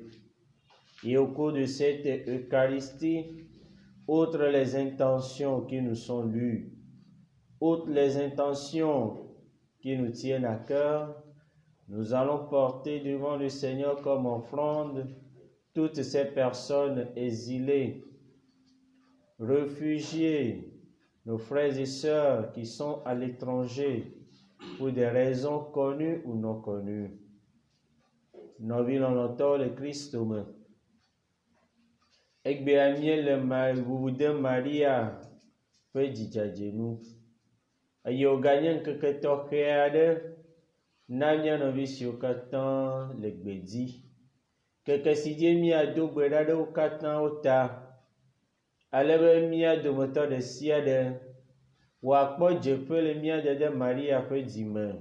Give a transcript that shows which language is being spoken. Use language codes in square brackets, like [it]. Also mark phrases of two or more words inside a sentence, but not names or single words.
[fr] Et au cours de cette Eucharistie, outre les intentions qui nous sont lues, outre les intentions qui nous tiennent à cœur, nous allons porter devant le Seigneur comme offrande toutes ces personnes exilées, réfugiés, nos frères et sœurs qui sont à l'étranger pour des raisons connues ou non connues. Nous vivons longtemps le Christ. [ee] Egbe amie le wuwude Maria ƒe dzidzadzenu eye wòganye ŋkeke tɔxɛ aɖe na mía nɔvi siwo katã le gbedzi. Keke si dzi míado gbe ɖa ɖe wo katãwo ta, alebe mía dometɔ ɖe sia ɖe wòakpɔ dzeƒe le mía dede Maria ƒe dzime.